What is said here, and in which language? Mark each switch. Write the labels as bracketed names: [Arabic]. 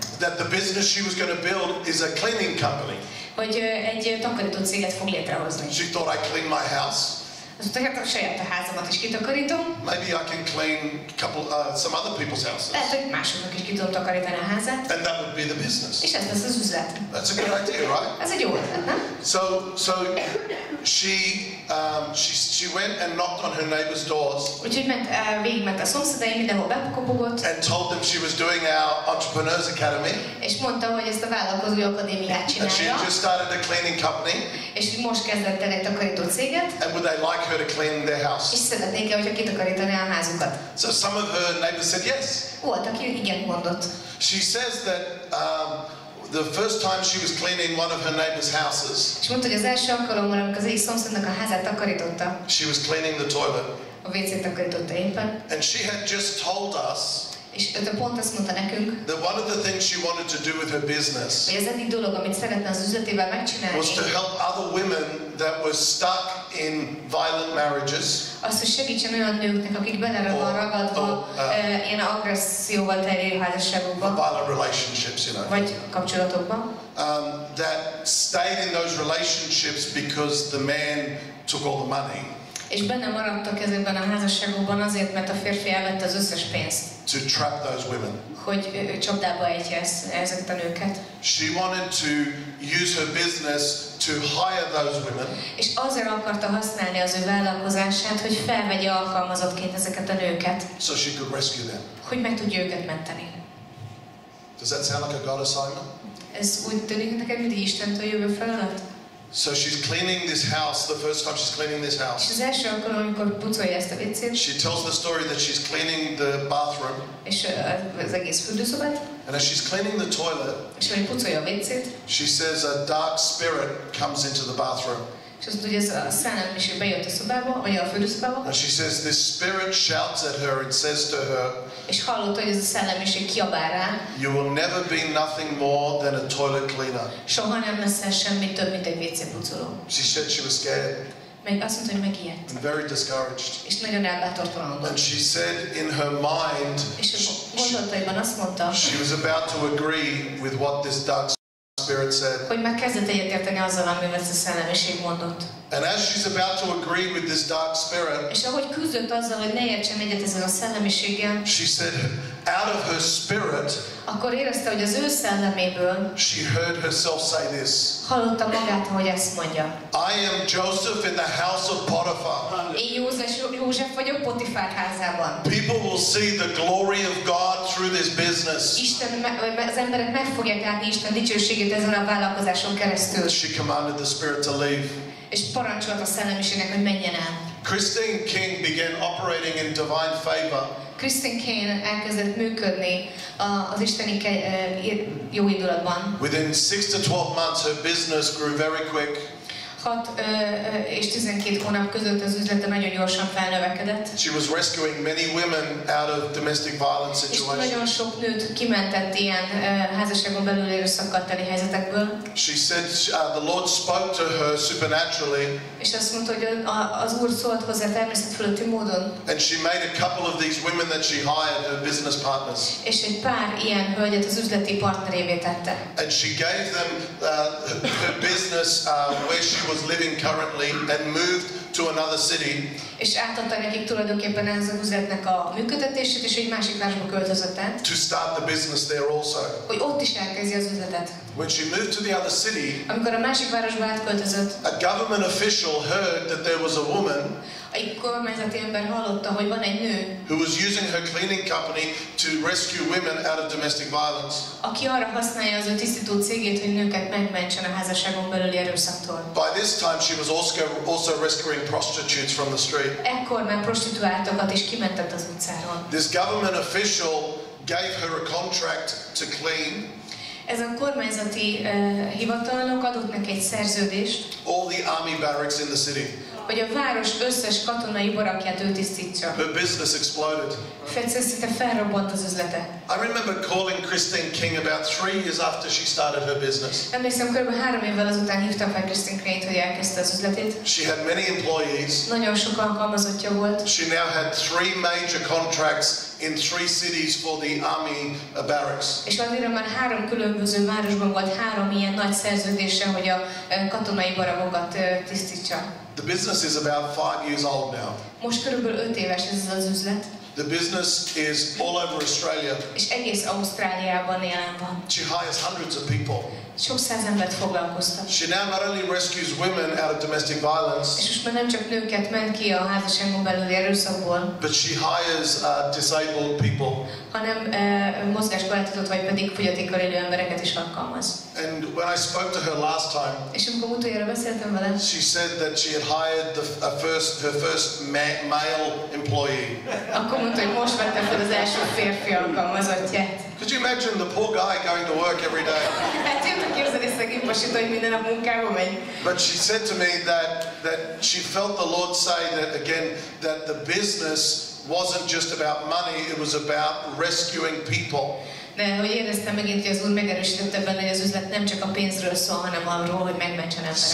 [English] that the business she was going to build is a cleaning company. [Hungarian] Hogy egy takarító céget fog létrehozni. [English] She thought, I clean my house. [Hungarian] Azt mondta, hát a saját házamat is kitakarítom. [English] Maybe I can clean some other people's houses. [Hungarian] Lehet, hogy másoknak is ki tudom takarítani a házát. [English] And that would be the business. [Hungarian] És ez lesz az üzlet. [English] That's a good idea, right? [Hungarian] Ez egy jó ötlet, nem? [English] So she went and knocked on her neighbors' doors. [Hungarian] Úgyhogy végigment a szomszédaim, mindenhol bekopogott. [English] And told them she was doing our Entrepreneurs Academy. [Hungarian] És mondta, hogy ezt a vállalkozói akadémiát csinálja. [English] And she had just started a cleaning company. [Hungarian] És most kezdett el egy takarító céget. [English] And would they like her to clean their house? [Hungarian] És szeretnék-e, hogyha kitakarítaná a házukat? [English] So some of her neighbors said yes. [Hungarian] Volt, aki igen mondott. [English] She says that the first time she was cleaning one of her neighbors' houses. [Hungarian] És mondta, hogy az első alkalommal, amikor az egyik szomszédnak a házát takarította. [English] She was cleaning the toilet. [Hungarian] A WC-t takarította éppen. [English] And she had just told us. [Hungarian] És pont azt mondta nekünk, [English] that one of the things she wanted to do with her business [Hungarian] hogy az egyik dolog, amit szeretne az üzletével megcsinálni, [English] was to help other women that were stuck in violent marriages. [Hungarian] Az, hogy segítsen olyan nőknek, akik bele van ragadva ilyen agresszióval terjedő házasságokba, [English] violent relationships, you know. [Hungarian] Vagy kapcsolatokban. [English] That stayed in those relationships because the man took all the money. [Hungarian] És benne maradtak ezekben a házasságokban azért, mert a férfi elvette az összes pénzt. [English] To trap those women. [Hungarian] Hogy csapdába ejtje ezeket a nőket. [English] She wanted to use her business to hire those women. [Hungarian] És azért akarta használni az ő vállalkozását, hogy felvegye alkalmazottként ezeket a nőket. [English] So she could rescue them. [Hungarian] Hogy meg tudja őket menteni. [English] Does that sound like a God assignment? [Hungarian] Ez úgy tűnik neked, mint Istentől jövő feladat? [English] So she's cleaning this house, the first time she's cleaning this house. [Hungarian] És az első alkalom, amikor pucolja ezt a WC-t. [English] She tells the story that she's cleaning the bathroom. [Hungarian] És az egész fürdőszobát. [English] And as she's cleaning the toilet, [Hungarian] és ahogy pucolja a WC-t, [English] she says a dark spirit comes into the bathroom. [Hungarian] És azt mondja, hogy ez a szellemiség bejött a szobába, vagy a fürdőszobába. [English] And she says this spirit shouts at her and says to her, [Hungarian] és hallotta, hogy ez a szellemiség kiabál rá. [English] You will never be nothing more than a toilet cleaner. [Hungarian] Soha nem leszel semmi több, mint egy WC pucoló. [English] She said she was scared. [Hungarian] Meg azt mondta, hogy megijedt. [English] And very discouraged. [Hungarian] És nagyon elbátortalanodott. [English] And she said in her mind, [Hungarian] és a gondolataiban azt mondta, [English] she was about to agree with what this dark spirit said. [Hungarian] hogy már kezdett egyetérteni azzal, amivel ez a szellemiség mondott. [English] And as she's about to agree with this dark spirit, [Hungarian] és ahogy küzdött azzal, hogy ne értsen egyet ezzel a szellemiséggel, [English] she said, out of her spirit, [Hungarian] akkor érezte, hogy az ő szelleméből [English] she heard herself say this. [Hungarian] hallotta magát, hogy ezt mondja. [English] I am Joseph in the house of Potiphar. [Hungarian] Én József vagyok Potifár házában. [English] People will see the glory of God through this business. [Hungarian] Az emberek meg fogják látni Isten dicsőségét ezen a vállalkozáson keresztül. [English] She commanded the spirit to leave. [Hungarian] És parancsolt a szellemiségnek, hogy menjen el. [English] Christine King began operating in divine favor. [Hungarian] Christine King elkezdett működni az isteni jóindulatban. [English] Within 6 to 12 months, her business grew very quick. [Hungarian] 6 és 12 hónap között az üzlete nagyon gyorsan felnövekedett. [English] She was rescuing many women out of domestic violence [Hungarian] És [English] situations. [Hungarian] nagyon sok nőt kimentett ilyen házasságon belül erőszakkal teli helyzetekből. [English] She said the Lord spoke to her supernaturally. [Hungarian] És azt mondta, hogy az Úr szólt hozzá természetfeletti módon. [English] And she made a couple of these women that she hired her business partners. [Hungarian] És egy pár ilyen hölgyet az üzleti partnerévé tette. [English] And she gave them her business where she was living currently and moved to another city. [Hungarian] És átadta nekik tulajdonképpen ez az üzletnek a működtetését, és egy másik városba költözött át. [English] To start the business there also. [Hungarian] Hogy ott is elkezdi az üzletet. [English] When she moved to the other city, [Hungarian] amikor a másik városba átköltözött, [English] a government official heard that there was a woman [Hungarian] egy kormányzati ember hallotta, hogy van egy nő, [English] who was using her cleaning company to rescue women out of domestic violence. [Hungarian] aki arra használja az ő tisztító cégét, hogy nőket megmentsen a házasságon belüli erőszaktól. [English] By this time she was also rescuing prostitutes from the street. [Hungarian] Ekkor már prostituáltakat is kimentett az utcáról. [English] This government official gave her a contract to clean. [Hungarian] Ez a kormányzati hivatalnok adott neki egy szerződést, [English] all the army barracks in the city. [Hungarian] hogy a város összes katonai barakját ő tisztítsa. [English] Her business exploded. [Hungarian] Szinte felrobbant az üzlete. [English] I remember calling Christine King about 3 years after she started her business. [Hungarian] Emlékszem, kb. 3 évvel azután hívtam fel Christine King-t, hogy elkezdte az üzletét. [English] She had many employees. [Hungarian] Nagyon sok alkalmazottja volt. [English] She now had 3 major contracts in 3 cities for the army barracks. [Hungarian] És addigra már 3 különböző városban volt 3 ilyen nagy szerződése, hogy a katonai barakokat tisztítsa. [English] The business is about 5 years old now. [Hungarian] Most körülbelül 5 éves ez az üzlet. [English] The business is all over Australia. [Hungarian] És egész Ausztráliában jelen van. [English] She hires hundreds of people. [Hungarian] Sok száz embert foglalkoztat. [English] She now not only rescues women out of domestic violence, [Hungarian] és most már nem csak nőket ment ki a házasságon belüli erőszakból, [English] but she hires disabled people. [Hungarian] hanem mozgáskorlátozott vagy pedig fogyatékkal élő embereket is alkalmaz. [English] And when I spoke to her last time, [Hungarian] és amikor utoljára beszéltem vele, [English] she said that she had hired her first male employee. [Hungarian] akkor mondta, hogy most vette fel az első férfi alkalmazottját. [English] Could you imagine the poor guy going to work every day? [Hungarian] Hát tudod képzelni szegény pasit, hogy minden nap munkába megy. [English] But she said to me that she felt the Lord say that again, that the business wasn't just about money, it was about rescuing people. [Hungarian] De hogy éreztem megint, hogy az Úr megerősítette benne, hogy az üzlet nem csak a pénzről szól, hanem arról, hogy megmentsen embereket.